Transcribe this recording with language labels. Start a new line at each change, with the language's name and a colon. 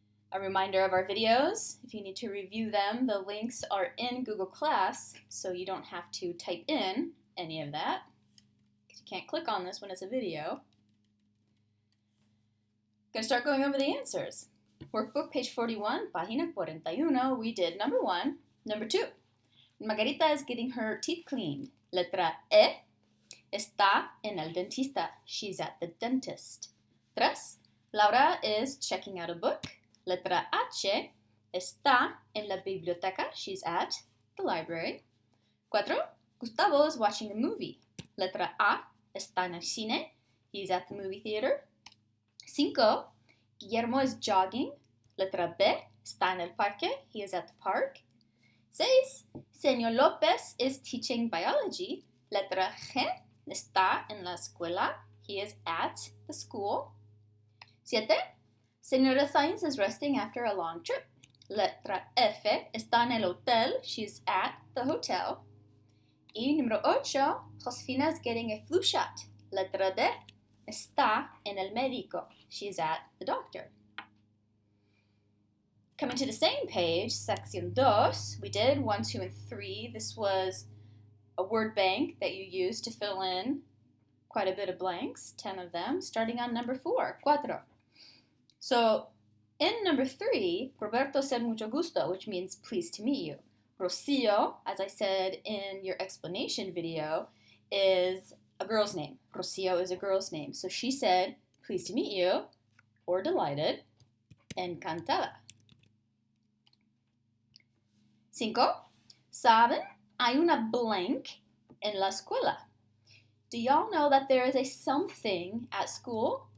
English: A reminder of our videos. If you need to review them, the links are in Google Class, so you don't have to type in any of that, because you can't click on this when it's a video. Going to start going over the answers. Workbook, page 41, página 41, we did number 1. Number 2, Margarita is getting her teeth cleaned.
Spanish: Letra E, está en el dentista.
English: She's at the dentist. 3, Laura is checking out a book.
Spanish: Letra H, está en la biblioteca.
English: She's at the library.
Spanish: 4,
English: Gustavo is watching a movie.
Spanish: Letra A, está en el cine.
English: He's at the movie theater. 5, Guillermo is jogging.
Spanish: Letra B, está en el parque.
English: He is at the park. 6, Señor López is teaching biology.
Spanish: Letra G, está en la escuela.
English: He is at the school. 7, Señora Sainz is resting after a long trip.
Spanish: Letra F, está en el hotel.
English: She's at the hotel.
Spanish: Y número 8,
English: Josefina is getting a flu shot.
Spanish: Letra D, está en el médico.
English: She's at the doctor. Coming to the same page, Sección 2, we did 1, 2, and 3. This was a word bank that you used to fill in quite a bit of blanks, 10 of them, starting on number 4, 4. So in number 3, Roberto said
Spanish: mucho gusto,
English: which means pleased to meet you. Rocio, as I said in your explanation video, is a girl's name. Rocio is a girl's name. So she said, pleased to meet you, or delighted, encantada.
Spanish: 5, ¿saben? Hay una blank en la escuela.
English: Do y'all know that there is a something at school?